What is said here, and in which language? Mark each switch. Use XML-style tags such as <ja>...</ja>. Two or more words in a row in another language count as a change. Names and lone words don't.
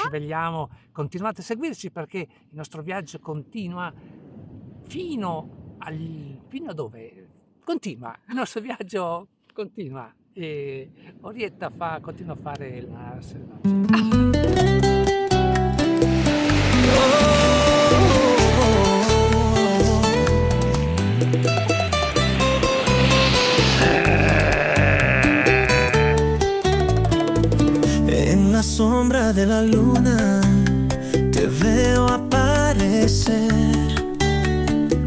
<it>svegliamo. Continuate a seguirci perché il nostro viaggio continua fino a dove? Continua, il nostro viaggio continua e Orietta continua a fare la selvaggia.</it> <es>En la sombra de la luna te veo aparecer.</es>